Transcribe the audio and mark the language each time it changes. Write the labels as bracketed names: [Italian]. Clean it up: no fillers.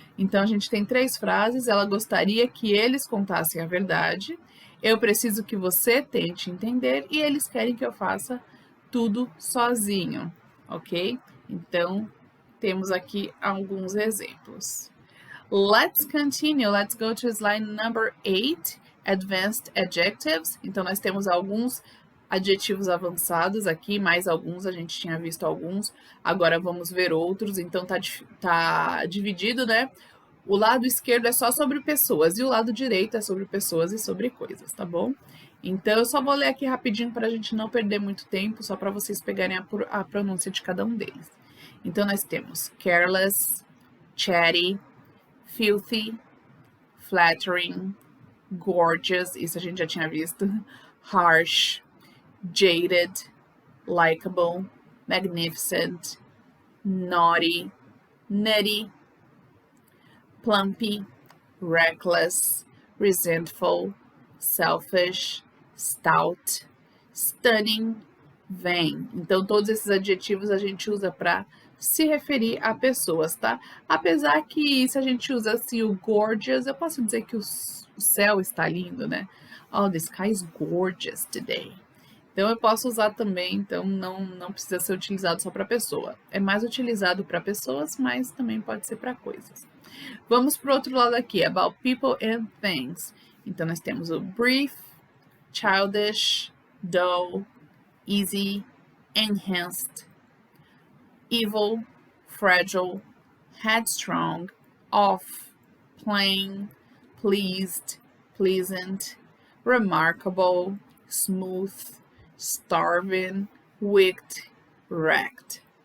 [Portuguese] Então, a gente tem 3 frases, ela gostaria que eles contassem a verdade, eu preciso que você tente entender e eles querem que eu faça tudo sozinho, ok? Então, temos aqui alguns exemplos. [English] Let's continue. Let's go to slide number 8, advanced adjectives. [Portuguese] Então, nós temos alguns adjetivos avançados aqui, mais alguns, a gente tinha visto alguns, agora vamos ver outros. Então, tá dividido, né? O lado esquerdo é só sobre pessoas e o lado direito é sobre pessoas e sobre coisas, tá bom? Então, eu só vou ler aqui rapidinho para a gente não perder muito tempo, só para vocês pegarem a pronúncia de cada um deles. Então, nós temos careless, chatty, filthy, flattering, gorgeous, isso a gente já tinha visto, harsh, jaded, likable, magnificent, naughty, nutty, plumpy, reckless, resentful, selfish, stout, stunning, vem. Então, todos esses adjetivos a gente usa para se referir a pessoas, tá? Apesar que se a gente usa assim o gorgeous, eu posso dizer que o céu está lindo, né? [English] Oh, the sky is gorgeous today. [Portuguese] Então, eu posso usar também, então não precisa ser utilizado só para pessoa. É mais utilizado para pessoas, mas também pode ser para coisas. Vamos para o outro lado aqui, about people and things. Então, nós temos o brief, childish, dull, easy, enhanced, evil, fragile, headstrong, off, plain, pleased, pleasant, remarkable, smooth, starving, wicked, wrecked.